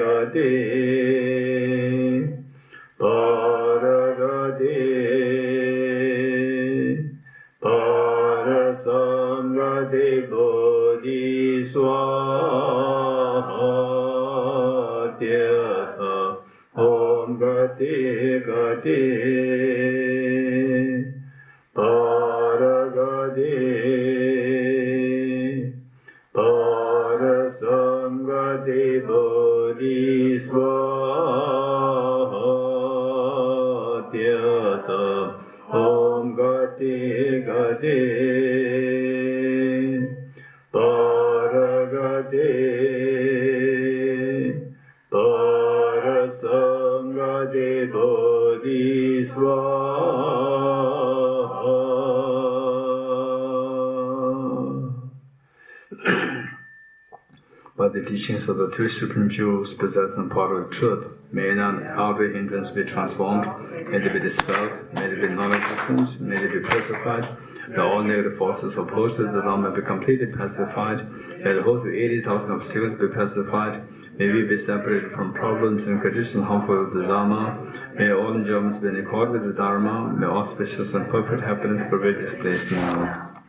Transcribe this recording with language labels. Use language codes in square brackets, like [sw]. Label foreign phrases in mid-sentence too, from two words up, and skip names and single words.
[sa] Parasamgade Bodhiswaha Om Gati Gati Paragade Parasamgade Bodhiswaha Om Gati Gati Paragade Parasamgade Bodhiswaha. [en] By the teachings of the three supreme jewels possessed in the power of truth, may none every hindrance be transformed, may they be dispelled, may they be non-existent, may they be pacified, may all negative forces opposed to the Dharma be completely pacified, may the host of 80,000 obstacles be pacified, may we be separated from problems and conditions harmful to the Dharma, may all enjoyments be in accord with the Dharma, may auspicious and perfect happiness pervade this place now.